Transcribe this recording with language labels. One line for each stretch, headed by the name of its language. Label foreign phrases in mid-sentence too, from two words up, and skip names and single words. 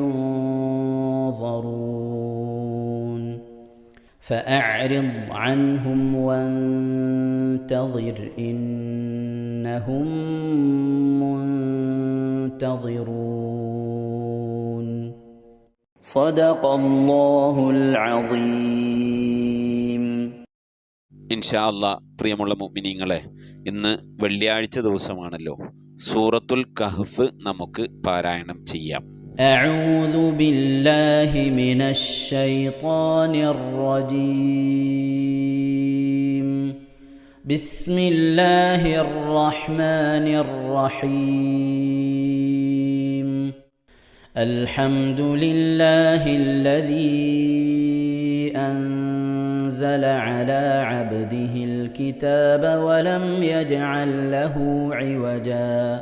Arabic: ينظرون فأعرض عنهم وانتظر إنهم منتظرون صدق الله العظيم. إن شاء الله
Malayalam: പ്രിയമുള്ള മുഅ്മിനീങ്ങളെ, ഇന്ന് വെള്ളിയാഴ്ച ദിവസമാണല്ലോ. സൂറത്തുൽ കഹ്ഫ് നമുക്ക് പാരായണം ചെയ്യാം.
Arabic: أعوذ بالله من الشيطان الرجيم. بسم الله الرحمن الرحيم. الحمد لله الذي أنزل على عبده الكتاب ولم يجعل له عوجا